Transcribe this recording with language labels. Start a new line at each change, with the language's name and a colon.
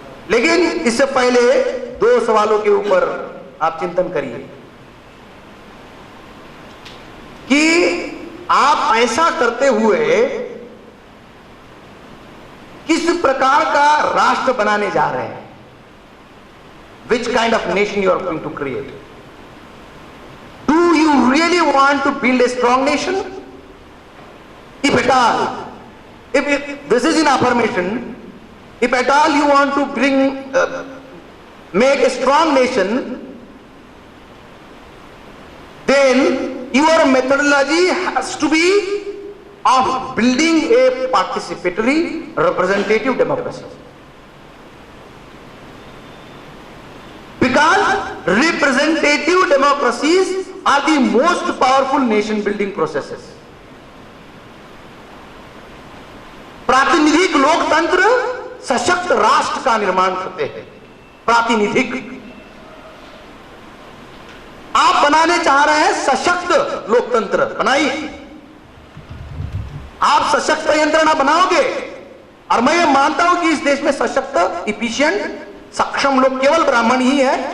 Hindi: लेकिन इससे पहले 2 सवालों के ऊपर आप चिंतन करिए कि आप ऐसा करते हुए किस प्रकार का राष्ट्र बनाने जा रहे हैं।
English: Which kind of nation you are going to create? Do you really want to build a strong nation? If at all, if this is in affirmation, if at all you want to make a strong nation, then your methodology has to be of building a participatory representative democracy. Because representative democracies are the most powerful nation building processes.
Hindi: प्रातिनिधिक लोकतंत्र सशक्त राष्ट्र का निर्माण करते हैं। प्रातिनिधिक आप बनाने चाह रहे हैं सशक्त लोकतंत्र, बनाइए। आप सशक्त यंत्रणा बनाओगे, और मैं ये मानता हूं कि इस देश में सशक्त, इफिशिएंट, सक्षम लोग केवल ब्राह्मण ही है।